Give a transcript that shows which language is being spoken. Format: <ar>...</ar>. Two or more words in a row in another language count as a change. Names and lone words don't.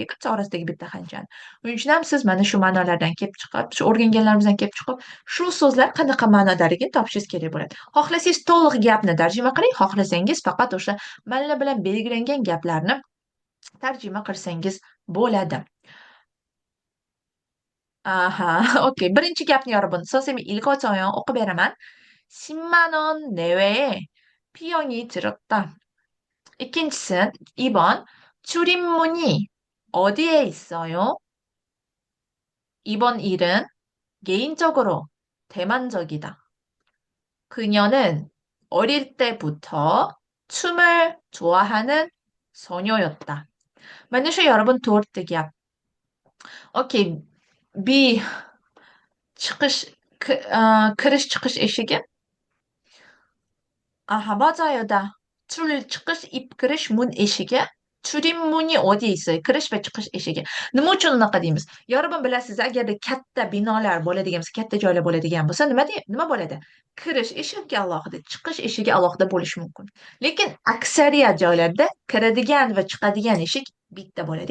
<uz>Ketsa orasidagi bitta qanchani. Shuning uchun ham siz mana shu ma'nolardan kelib chiqib, shu o'rganganlarimizdan kelib chiqib, shu so'zlar qanaqa ma'nodaligini topishingiz kerak bo'ladi. Xohlasangiz to'liq gapni tarjima qiling, xohlasangiz faqat o'sha malla bilan belgilangan gaplarni tarjima qilsangiz bo'ladi. Aha, okey. Birinchi gapni</uz> <ko>여러분, 선생님이 읽어줘요.</ko> <uz>o'qib beraman.</uz> <ko>10만 원 내외에 비용이 들었다. ikkinchisi, 2번. 출입문이 어디에 있어요? 이번 일은 개인적으로 대만족이다. 그녀는 어릴 때부터 춤을 좋아하는 소녀였다.</ko> <uz>mana shu yoribin to'rtta gap. Okey, B chiqish kirish chiqish eshigi. Aha, 맞아요다. 출 chiqish ib kirish 문 eshigi.</uz> <ko>출입문이 어디에 있어요?</ko> <uz>Kirish va chiqish eshigi. Nima uchun unaqa deymiz? Yoribin bilasiz, agarda katta binolar bo'ladigan bo'lsa, katta joylar bo'ladigan bo'lsa, nima bo'ladi? Kirish eshigi alohida, chiqish eshigi alohida bo'lishi mumkin. Lekin aksariyat joylarda kiradigan va chiqadigan eshik bitta bo'ladi.</uz>